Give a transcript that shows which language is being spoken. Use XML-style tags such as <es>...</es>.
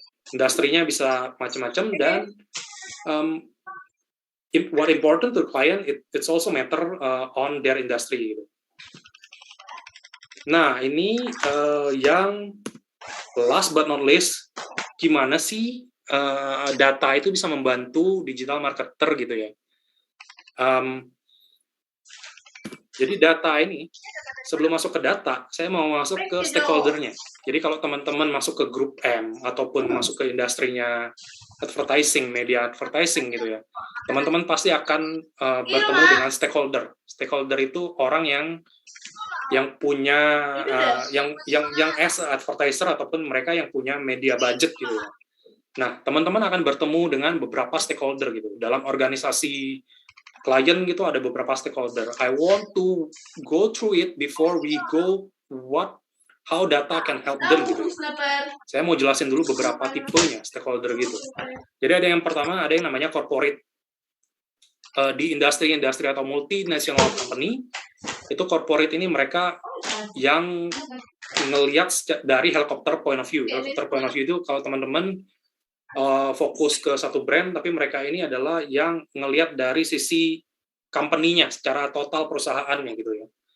<id>Industrinya bisa macam-macam, dan</id> <en>what important to the client it's also matter on their industry</en> <id>gitu. Nah, ini yang</id> <en>last but not least,</en> <id>gimana sih data itu bisa membantu digital marketer gitu ya. Jadi data ini, sebelum masuk ke data, saya mau masuk ke stakeholder-nya. Jadi kalau teman-teman masuk ke grup M, ataupun masuk ke industrinya advertising, media advertising gitu ya, teman-teman pasti akan bertemu dengan stakeholder. Stakeholder itu orang yang punya yang</id> <en>as advertiser</en> <id>ataupun mereka yang punya media budget gitu ya. Nah, teman-teman akan bertemu dengan beberapa stakeholder gitu. Dalam organisasi klien gitu ada beberapa stakeholder.</id> <en>I want to go through it before we go how data can help them</en> <id>gitu. Saya mau jelasin dulu beberapa tipenya stakeholder gitu. Jadi ada yang pertama, ada yang namanya corporate. Di industri atau multinational company, itu corporate ini mereka yang ngelihat dari helikopter point of view. Helikopter point of view itu kalau teman-teman fokus ke satu brand, tapi mereka ini adalah yang ngelihat dari sisi company-nya secara total perusahaannya gitu ya.</id>